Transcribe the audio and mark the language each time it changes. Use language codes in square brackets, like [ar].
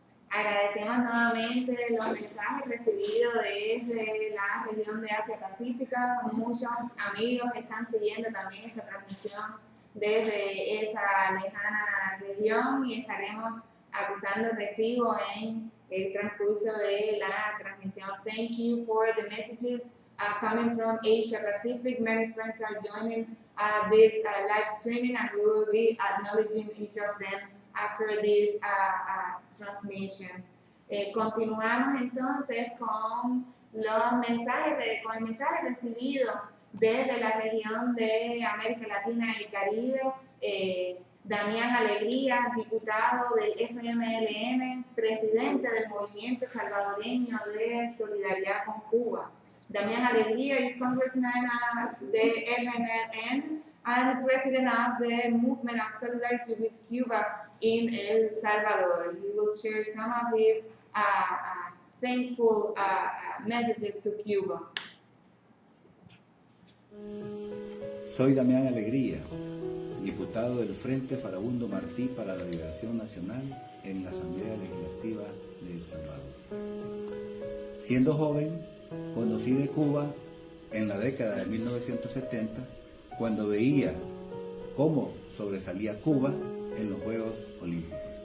[es] Agradecemos nuevamente los mensajes recibidos desde la región de Asia Pacífica. Muchos amigos están siguiendo también esta transmisión desde esa lejana región y estaremos acusando el recibo en el transcurso de la transmisión. [en] Thank you for the messages coming from Asia Pacific. Many friends are joining this live streaming, and we will be acknowledging each of them after this transmission. [es] Continuamos entonces con los mensajes, con el mensaje recibido desde la región de América Latina y Caribe. Damián Alegría, diputado del FMLN, presidente del Movimiento Salvadoreño de Solidaridad con Cuba. [en] Damián Alegría is congressman of the FMLN and president of the Movement of Solidarity with Cuba in El Salvador. He will share some of his thankful messages to Cuba. [es] Soy Damián Alegría, diputado del Frente Farabundo Martí para la Liberación Nacional en la Asamblea Legislativa de El Salvador. Siendo joven, conocí de Cuba en la década de 1970, cuando veía cómo sobresalía Cuba en los Juegos Olímpicos.